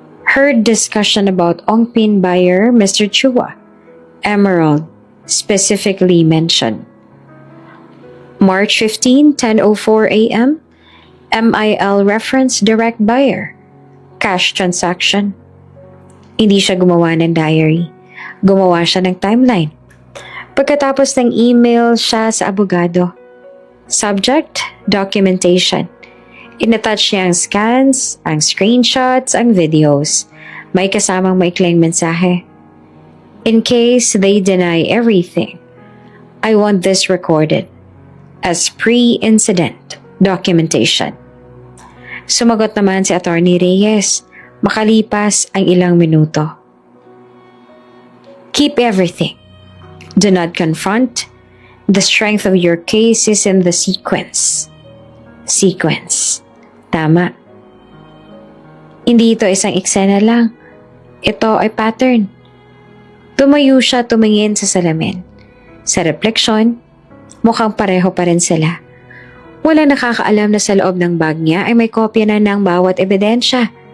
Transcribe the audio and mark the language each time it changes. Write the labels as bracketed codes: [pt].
[en] Heard discussion about Ongpin buyer Mr. Chua. Emerald, specifically mentioned. March 15, 10:04 a.m. MIL reference direct buyer. Cash transaction. [tl] Hindi siya gumawa ng diary. Gumawa siya ng timeline. Pagkatapos ng email siya sa abogado. Subject, documentation. Inattach niya ang scans, ang screenshots, ang videos. May kasamang maikling mensahe. [en] In case they deny everything, I want this recorded as pre-incident documentation. [tl] Sumagot naman si Attorney Reyes, makalipas ang ilang minuto. [en] Keep everything. Do not confront. The strength of your case is in the sequence. [tl] Sequence. Tama. Hindi ito isang eksena lang. Ito ay pattern. Tumayo siya tumingin sa salamin. Sa refleksyon, mukhang pareho pa rin sila. Walang nakakaalam na sa loob ng bag niya ay may kopya na ng bawat ebidensya.